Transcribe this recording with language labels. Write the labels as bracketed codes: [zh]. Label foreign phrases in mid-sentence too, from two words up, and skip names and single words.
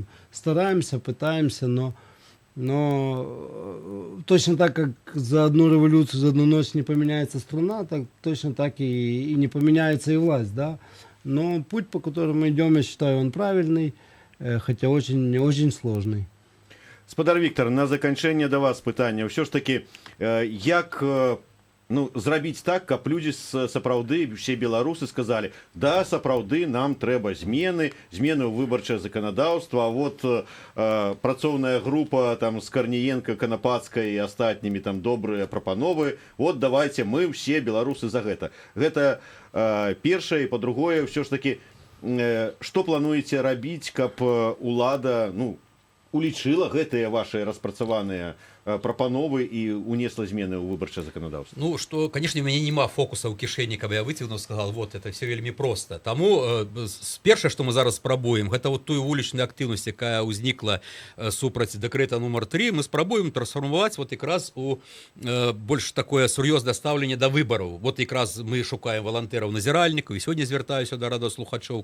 [ru] Стараемся, пытаемся, но точно так, как за одну революцию, за одну ночь не поменяется страна, так точно так и не поменяется и власть, да. Но путь, по которому мы идем, я считаю, он правильный, хотя очень сложный. [be] Спадар Віктор, на заканчэнне да вас пытанне. Ўсё ж такі, як зрабіць так, каб людзі сапраўды, усе беларусы сказалі, да, сапраўды нам трэба змены ў выбарчае заканадаўства, а вот працоўная група там з Карніенка, Канапацкай і астатнімі там добрыя прапановы, вот давайте мы ўсе беларусы за гэта. Гэта першае, і па-другое, ўсё ж такі, што плануеце рабіць, каб улада, улічыла гэтыя ваши распрацаваныя прапановы і унесла змены ў выбарчае заканадаўства? Ну, [ru] что, конечно, у меня [be] нема фокуса ў кішэні, каб я выцягнуў, [ru] сказал, вот, это все вельмі проста. [be] Таму першае, што мы зараз спрабуем, гэта вот тую вулічную актыўнасць, якая ўзнікла супраць дэкрэта нумар 3, мы спрабуем трансформаваць вот якраз у больш такое сур'ёзнае стаўленне да выбараў. Вот якраз мы шукаем валантэраў-назіральнікаў, і сёння звяртаюся да радыёслухачоў.